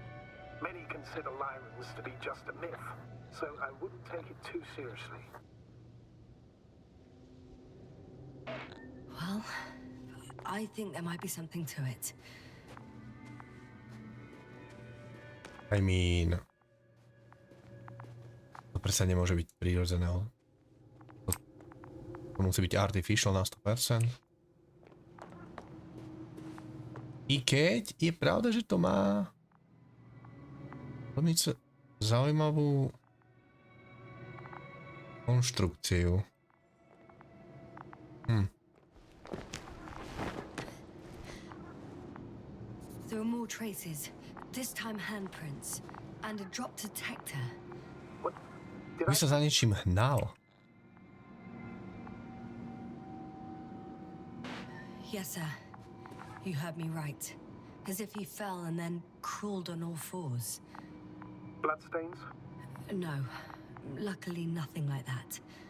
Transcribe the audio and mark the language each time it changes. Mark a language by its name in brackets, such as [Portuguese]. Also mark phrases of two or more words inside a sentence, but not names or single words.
[English] Many consider Lyrans to be just a myth, so I wouldn't take it too seriously. Well, I think there might be something to it. I mean... [Slovak] To predsa nemôže byť prírodzené. To musí byť artificial na 100%. I keď je pravda, že to má veľmi zaujímavú konštrukciu. [English] There are more traces, this time handprints, and a drop detector. What? Did [Slovak] By sa za niečím hnal. [English] Yes, sir. You heard me right. As if he fell and then crawled on all fours. Bloodstains? No, luckily nothing like that.